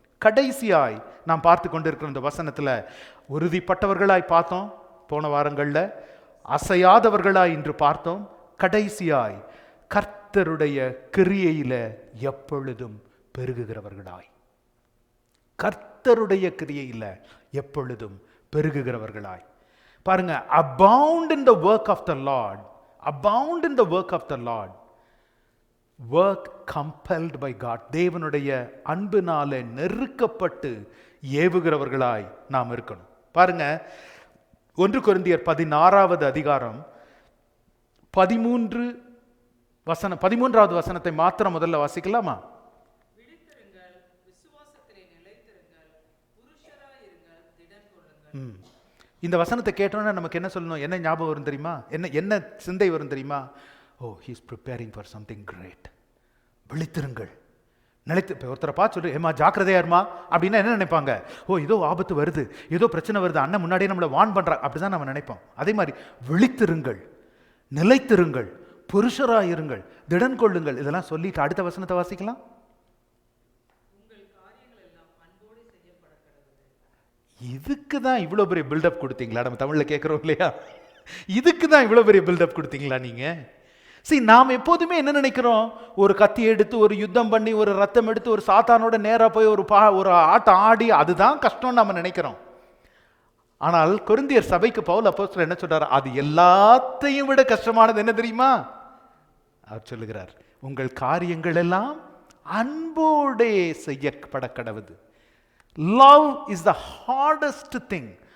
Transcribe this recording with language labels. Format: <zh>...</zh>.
<ta>கடைசியாய் நாம் பார்த்து கொண்டிருக்கிற இந்த வசனத்தில் உறுதிப்பட்டவர்களாய் பார்த்தோம் போன வாரங்களில், அசையாதவர்களாய் இன்று பார்த்தோம். கடைசியாய் கர்த்தருடைய கிரியையில எப்பொழுதும் பெருகுகிறவர்களாய், கர்த்தருடைய கிரியையில எப்பொழுதும் பெருகுகிறவர்களாய். பாருங்க,</ta> <en>abound in the work of the Lord, abound in the work of the Lord, work compelled by God.</en> <ta>தேவனுடைய அன்பினாலே நெருக்கப்பட்டு ஏவுகிறவர்களாய் நாம் இருக்கணும். பாருங்க, 1 கொரிந்தியர் 16வது அதிகாரம் 13வது வசனத்தை மாத்திரம் முதல்ல வாசிக்கலாமா? இந்த வசனத்தை கேட்டோன்னா நமக்கு என்ன சொல்லணும், என்ன ஞாபகம் வரும் தெரியுமா? என்ன சிந்தை வரும் தெரியுமா?</ta> <en>he is preparing for something great.</en> <ta>விழித்திருங்கள், நிலைத்து. இப்போ ஒருத்தரை பார்த்து சொல்லு, ஏமா ஜாக்கிரதையா இருமா அப்படின்னா என்ன நினைப்பாங்க? ஏதோ ஆபத்து வருது, ஏதோ பிரச்சனை வருது, அண்ணன் முன்னாடியே நம்மளை வான் பண்றா, அப்படிதான் நம்ம நினைப்போம். அதே மாதிரி விழித்திருங்கள், நிலைத்திருங்கள், புருஷராயிருங்கள், திடன் கொள்ளுங்கள், இதெல்லாம் சொல்லிட்டு அடுத்த வசனத்தை வாசிக்கலாம். இதுக்கு தான் இவ்வளோ பெரிய பில்டப் கொடுத்தீங்களா? நம்ம தமிழில் கேட்குறோம் இல்லையா? இதுக்கு தான் இவ்வளோ பெரிய பில்டப் கொடுத்தீங்களா நீங்க? நாம் எப்போதுமே என்ன நினைக்கிறோம், ஒரு கத்தி எடுத்து ஒரு யுத்தம் பண்ணி ஒரு ரத்தம் எடுத்து ஒரு சாத்தானோட நேராக போய் ஒரு ஆட்டம் ஆடி அதுதான் கஷ்டம்னு நம்ம நினைக்கிறோம். ஆனால் கொரிந்தியர் சபைக்கு பவுல் அப்போஸ்தலர் என்ன சொல்றாரு? அது எல்லாத்தையும் விட கஷ்டமானது என்ன தெரியுமா? அவர் சொல்லுகிறார், உங்கள் காரியங்கள் எல்லாம் அன்போடே செய்யப்பட கடவுது.</ta> <en>Love is the hardest thing.</en>